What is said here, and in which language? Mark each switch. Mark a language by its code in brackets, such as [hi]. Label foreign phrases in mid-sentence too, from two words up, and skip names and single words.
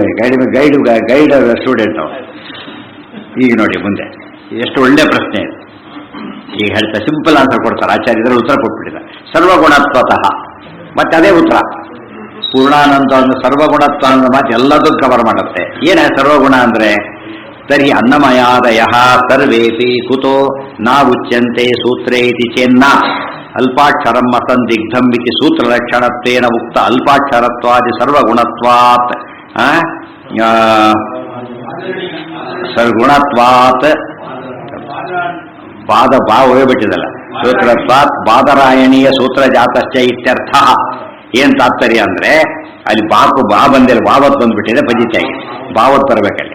[en] guide student [kn] ಅವನು. ಈಗ ನೋಡಿ ಮುಂದೆ ಎಷ್ಟು ಒಳ್ಳೆ ಪ್ರಶ್ನೆ ಇದೆ. ಈಗ ಹೇಳ್ತಾ [en] simple answer [kn] ಕೊಡ್ತಾರೆ ಆಚಾರ್ಯ, ಇದರಲ್ಲಿ ಉತ್ತರ ಕೊಟ್ಬಿಟ್ಟಿದ್ದಾರೆ. ಸರ್ವಗುಣತ್ವತಃ, ಮತ್ತೆ ಅದೇ ಉತ್ತರ. ಪೂರ್ಣಾನಂದ ಅಂದ್ರೆ ಸರ್ವಗುಣತ್ವ ಅನ್ನೋ ಮಾತು ಎಲ್ಲದೂ ಕವರ್ ಮಾಡುತ್ತೆ. ಏನ ಸರ್ವಗುಣ ಅಂದರೆ [sa] ತರ್ಹಿ ಅನ್ನಮಯಾದಯ ಸರ್ವೇಪಿ ಕುತೋ ನ ಉಚ್ಯಂತೆ ಸೂತ್ರೇ ಇತಿ ಚೇನ್ನ ಅಲ್ಪಾಕ್ಷರಂ ಅಸಂದಿಗ್ಧಂ ಇತಿ ಸೂತ್ರಲಕ್ಷಣತ್ವೇನ ಉಕ್ತ ಅಲ್ಪಾಕ್ಷರತ್ವಾದಿ ಸರ್ವಗುಣತ್ವಾತ್ ಸರ್ಗುಣತ್ವಾತ್ [kn] ಪಾದ ಹೋಗ್ಬಿಟ್ಟಿದಲ್ಲ [sa] ಸೂತ್ರತ್ವಾತ್ ಬಾದರಾಯಣೀಯ ಸೂತ್ರ ಜಾತಶ್ಚ ಇತ್ಯರ್ಥ. [kn] ಏನ್ ತಾತ್ಪರ್ಯ ಅಂದ್ರೆ ಅಲ್ಲಿ ಬಾ ಬಂದಿಲ್ಲ, ಬಾವತ್ ಬಂದ್ಬಿಟ್ಟಿದೆ, ಪಜಿತಾಗಿ ಬಾವತ್ ಬರಬೇಕಲ್ಲಿ.